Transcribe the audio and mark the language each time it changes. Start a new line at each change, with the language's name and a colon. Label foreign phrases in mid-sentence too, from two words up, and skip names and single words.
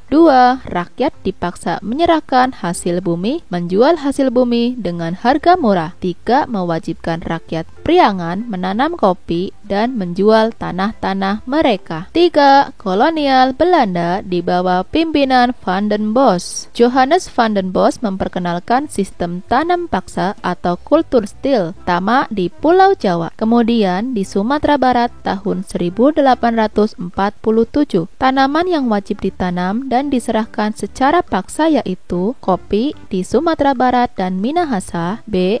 Indonesian: 2. Rakyat dipaksa menyerahkan hasil bumi, menjual hasil bumi dengan harga murah. 3. Mewajibkan rakyat Priangan menanam kopi dan menjual tanah-tanah mereka. 3. Kolonial Belanda di bawah pimpinan Van den Bosch. Johannes van den Bosch memperkenalkan sistem tanam paksa atau kulturstil, pertama di Pulau Jawa, kemudian di Sumatera Barat tahun 1847. Tanaman yang wajib ditanam dan diserahkan secara paksa yaitu kopi di Sumatera Barat dan Minahasa, B.